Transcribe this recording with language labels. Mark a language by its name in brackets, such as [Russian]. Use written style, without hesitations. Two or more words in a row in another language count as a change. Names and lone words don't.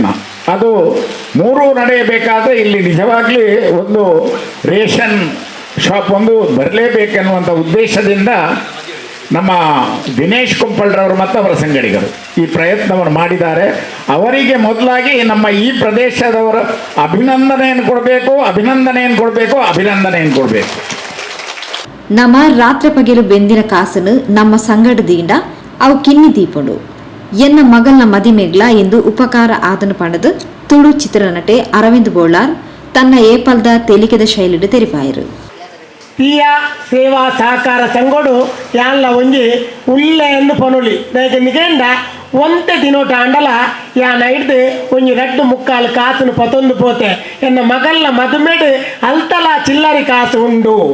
[Kannada] ಅದು ಮೂರೂ ನಡೆಯಬೇಕಾದ್ರೆ ಇಲ್ಲಿ ನಿಜವಾಗ್ಲಿ ಒಂದು [English] ration shop [Kannada] ಒಂದು ಬರಲೇಬೇಕೆನ್ನುವಂಥ ಉದ್ದೇಶದಿಂದ ನಮ್ಮ ದಿನೇಶ್ ಕುಂಪಳ್ರವರು ಮತ್ತು ಅವರ ಸಂಗಡಿಗರು ಈ ಪ್ರಯತ್ನವನ್ನು ಮಾಡಿದ್ದಾರೆ. ಅವರಿಗೆ ಮೊದಲಾಗಿ ನಮ್ಮ ಈ ಪ್ರದೇಶದವರ ಅಭಿನಂದನೆಯನ್ನು ಕೊಡಬೇಕು. [Tulu] ನಮ್ಮ ರಾತ್ರಿ ಪಗೆಲು ಬೆಂದಿನ ಕಾಸನ್ನು ನಮ್ಮ ಸಂಗಡದಿಂದ ಅವು ಕಿನ್ನಿ ದೀಪುಂಡು ಎನ್ನ ಮಗಲ್ನ ಮದಿಮೆಗ್ಲ ಎಂದು ಉಪಕಾರ ಆದನು ಪಣದು ತುಳು ಚಿತ್ರನಟೆ ಅರವಿಂದ್ ಬೋಳಾರ್ ತನ್ನ ಏಪಲ್ದ ತೆಲಿಕೆದ ಶೈಲಿಡು ತೆರಿಪಾಯರು. ತೀಯ ಸೇವಾ ಸಹಕಾರ ಸಂಘಡು ಯಾನ್ಲ ಒಂಜಿ ಉಲ್ಲೆಯನ್ನು ಪನುಲಿ ನಿಗಂಡ ಒಂತೆ ದಿನೋಟ ಅಂಡಲ ಯಾನ ಹಿಡ್ದು ಒಂಜಿ 2.25 ಕಾಸುನು ಪತೊಂದು ಪೋತೆ ಎನ್ನ ಮಗಲ್ನ ಮದುಮೆಡು ಅಲ್ತಲ ಚಿಲ್ಲರಿ ಕಾಸು ಉಂಡು.